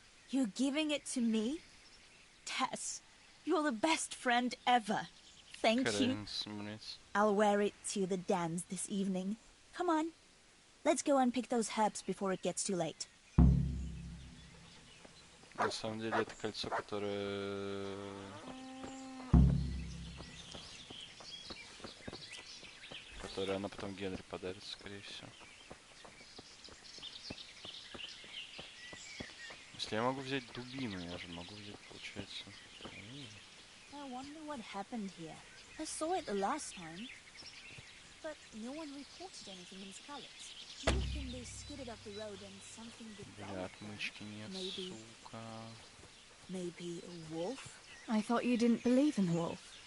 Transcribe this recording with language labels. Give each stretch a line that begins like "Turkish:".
English: You're giving it to me? Tess, you're the best friend ever. Thank you. I'll wear it to the dance this evening. Come on. Let's go and pick those herbs before it gets too late.
Russian: На самом деле это кольцо, которое... Которое она потом Генри подарит, скорее всего. Если я могу взять дубину, я же могу взять, получается...
English: I wonder what happened here. I saw it the last time, but no one reported anything in Scarlet's. Do you think they skidded up the road and something did wrong?
Russian: Бля, отмычки нет,
English: Maybe.
Russian: сука.
English: Maybe a wolf? I thought you didn't believe in the wolf.